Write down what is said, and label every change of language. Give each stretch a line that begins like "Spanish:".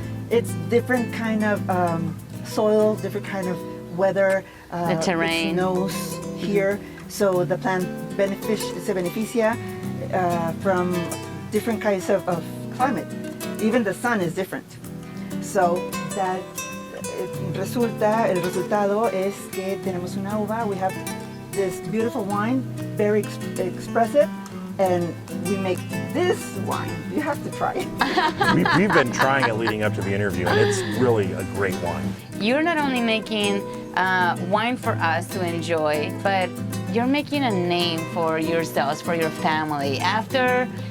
English: It's different kind of soil, different kind of weather. The terrain. It snows here, so the plant
Spanish: se beneficia
English: from different kinds of climate. Even the sun is different. So that
Spanish: el resultado es que tenemos una uva.
English: We have this beautiful wine, very expressive, and we make this wine. You have to try it. We've been trying it leading up to the interview, and it's really a great wine. You're not only making wine for us to enjoy, but you're making a name for yourselves, for your family. After